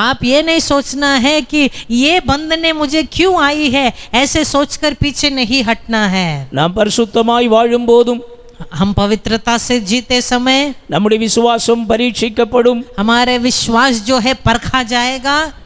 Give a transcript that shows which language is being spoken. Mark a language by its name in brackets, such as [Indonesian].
[Hindi] आप ये नहीं सोचना है कि ये बंधने मुझे क्यों आई है ऐसे सोचकर पीछे नहीं हटना है. [Tamil] நாம் பரிசுத்தமாய் வாழும் போதும் [Hindi] हम पवित्रता से जीते समय [Tamil] நம்முடைய விசுவாசம் பரீட்சிக்கப்படும். [Hindi] हमारे विश्वास जो है परखा जाएगा.